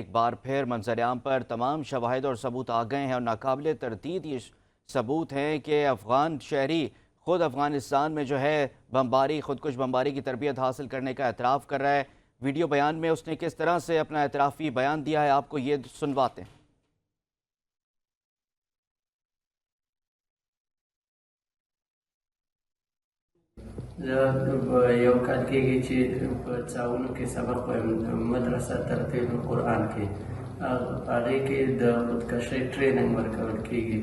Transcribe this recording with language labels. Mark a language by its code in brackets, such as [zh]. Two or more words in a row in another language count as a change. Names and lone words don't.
[ur] ایک بار پھر منظر-عام پر تمام شواہد اور ثبوت آ گئے ہیں اور ناقابل تردید یہ ثبوت ہیں کہ افغان شہری خود افغانستان میں جو ہے بمباری, خودکش بمباری کی تربیت حاصل کرنے کا اعتراف کر رہا ہے. ویڈیو بیان میں اس نے کس طرح سے اپنا اعترافی بیان دیا ہے آپ کو یہ سنواتے ہیں. [ps] یو کال کېږي چې په څاونو کې سبق وایم مدرسه ترتیل قرآن کې, هغې کې د خودکشۍ ټریننګ ورکول کېږي.